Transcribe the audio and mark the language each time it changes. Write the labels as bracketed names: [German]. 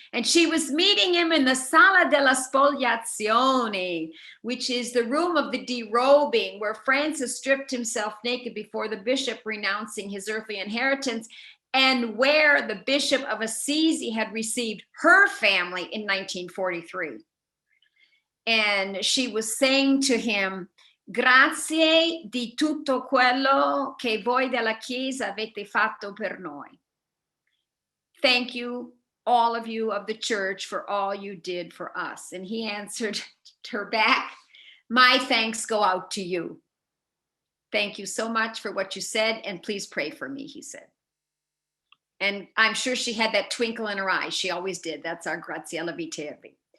[English] And she was meeting him in the Sala della Spoliazione, which is the room of the derobing, where Francis stripped himself naked before the bishop, renouncing his earthly inheritance, and where the Bishop of Assisi had received her family in 1943. [Italian] And she was saying to him, "Grazie di tutto quello che voi della Chiesa avete fatto per noi." [English] Thank you, all of you of the church, for all you did for us. And he answered her back, "My thanks go out to you. Thank you so much for what you said, and please pray for me," he said. And I'm sure she had that twinkle in her eye. She always did. That's our Graziella Viterbi.